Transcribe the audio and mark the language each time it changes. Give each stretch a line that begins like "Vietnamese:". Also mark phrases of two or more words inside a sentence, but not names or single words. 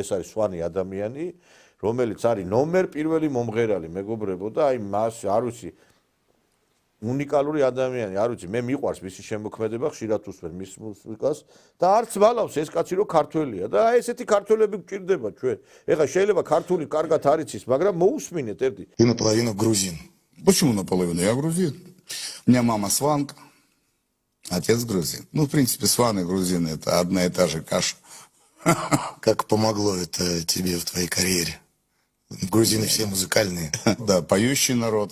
Georgian: ეს არის სვანი ადამიანი, რომელიც არის ნომერ პირველი მომღერალი, მეგობრებო და აი მას არ ვიცი უნიკალური ადამიანი, არ ვიცი, მე მიყვარს მისი შემოქმედება, ხშირად ვუსმენ მის მუსიკას და არც ვალავს ეს კაცი რომ ქართველია და აი ესეთი ქართველები გვჭირდება ჩვენ. ეხლა შეიძლება ქართული კარგად არ იცის, მაგრამ მოусმინეთ ერთი.
Russian: Я наполовину грузин. Почему наполовину? Я грузин. У меня мама сванка, отец грузин. Ну, в принципе, сваны и грузины это одна и та же каша. Как помогло это тебе в твоей карьере? Грузины все музыкальные. Да, поющий народ.